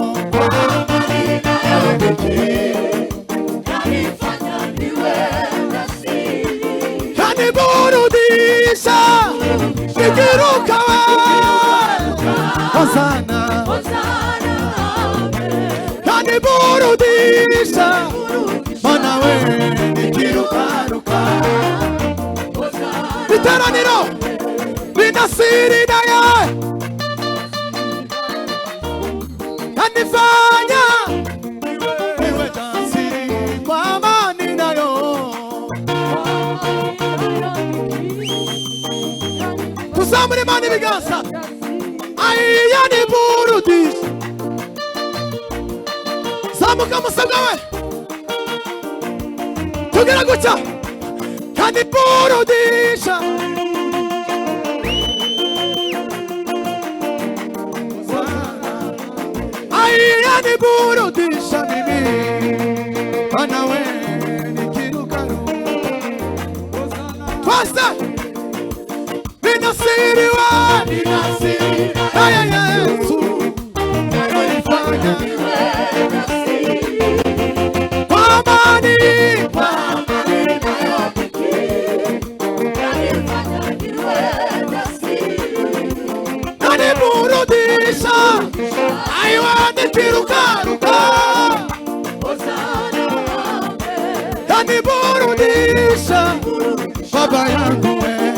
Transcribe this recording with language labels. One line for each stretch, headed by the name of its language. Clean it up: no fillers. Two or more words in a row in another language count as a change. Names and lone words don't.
Swahili: yaniburudisha, nikiruka Hosana, yaniburudisha, mana we nikirukaruka. Iteraniro nina siri naye yanifanya niwe jasiri kwa amani nayo.
Rundi: Tuzamure imana ibiganza, yaniburudisha. Zamuka musabwa we, tugera gutya, yaniburudisha.
Swahili: Yaniburudisha mimi, mana we nikirukaruka. Twasa nina siri wa, nina siri naye Yesu, yanifanya kwa amani, kwa amani nayo, yaniburudisha, aiwa nikirukaruka, yaniburudisha, baba yangu we.